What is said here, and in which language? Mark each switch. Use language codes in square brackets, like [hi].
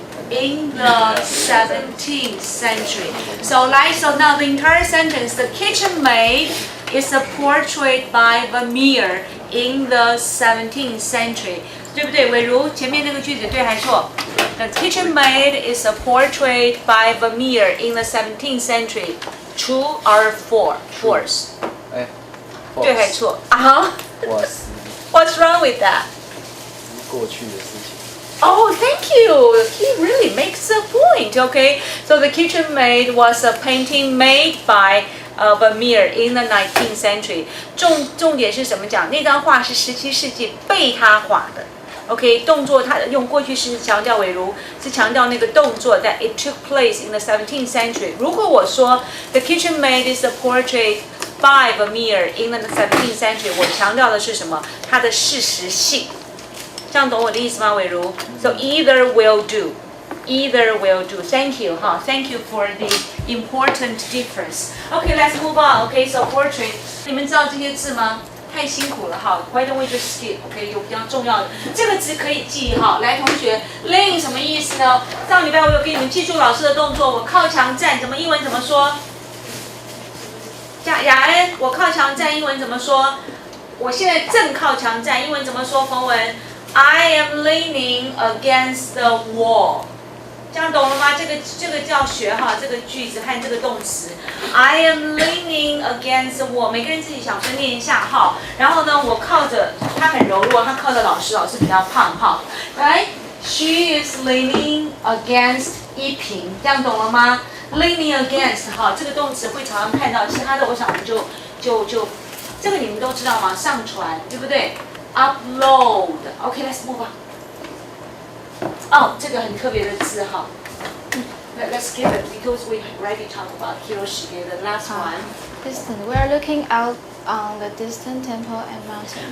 [en] In the 17th century. So now the entire sentence, the kitchen maid is a portrait by Vermeer in the 17th century. [zh] 对不对？伟如，前面那个句子对还错？ [en] The kitchen maid is a portrait by Vermeer in the 17th century. True or false? [zh] 对还错？啊？ [en] What's wrong with that? [zh] 过去的事情。 [en] Oh, thank you. He really makes a point. Okay, so the kitchen maid was a painting made by Vermeer in the 19th century. [zh] 重点是什么讲？那张画是17世纪被他画的。 OK， 动作他用过去式强调，伟如是强调那个动作 [en] that it took place in the 17th century. [zh] 如果我说 [en] the kitchen maid is a portrait by Vermeer in the 17th century， [zh] 我强调的是什么？它的事实性。这样懂我的意思吗， [en] 伟如 ？So either will do, either will do. Thank you, 哈 ，Thank you for the important difference. Okay, let's move on. Okay, so portrait. [zh] 你们知道这些字吗？太辛苦了哈 [en] ，Why don't we just skip? [zh] OK， 有比较重要的这个字可以记哈。来，同学 ，lean 什么意思呢？上礼拜我有给你们记住老师的动作，我靠墙站，英文怎么说？雅恩，我靠墙站，英文怎么说？我现在正靠墙站，英文怎么说？ [en] 冯文 ，I am leaning against the wall。 [zh] 这样懂了吗？这个叫学哈，这个句子和这个动词。 [en] I am leaning against the wall。 [zh] 每个人自己小声念一下哈。然后呢，我靠着，他很柔弱，他靠着老师，老师比较胖哈。来 ， [en] She is leaning against [zh] 依萍，这样懂了吗 ？ [en] Leaning against [zh] 哈，这个动词会常常看到，其他的我想我们就这个你们都知道吗？上传，对不对 [en] ？Upload。OK，let's move on。 [zh] 哦，这个很特别的字哈。 [en] Let's skip it because we already talked about Hiroshige, the last one. Distant. We are looking out on the distant temple and mountains.